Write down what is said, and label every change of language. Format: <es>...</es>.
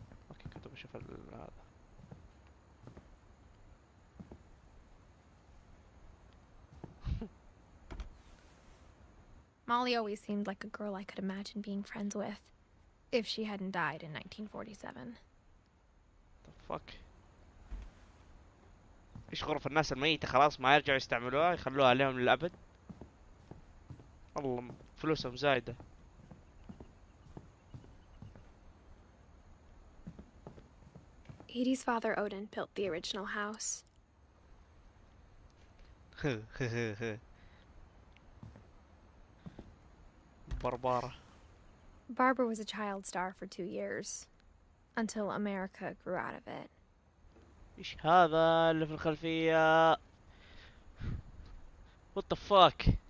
<ar>اوكي كنت بشوف هذا.</ar> <en>Molly always seemed like a girl I could imagine being friends with, if she hadn't died in 1947. The fuck؟</en> <ar>ايش غرف الناس الميتة خلاص ما يرجعوا يستعملوها يخلوها عليهم للأبد؟ والله فلوسهم زايدة.</ar> <en>Edie's father Odin built the original house.</en> <ar>بربارة.</ar> <en>Barbara was a child star for 2 years, until America grew out of it.</en> <ar>ايش هذا اللي في الخلفية؟</ar> <en>What the fuck؟</en>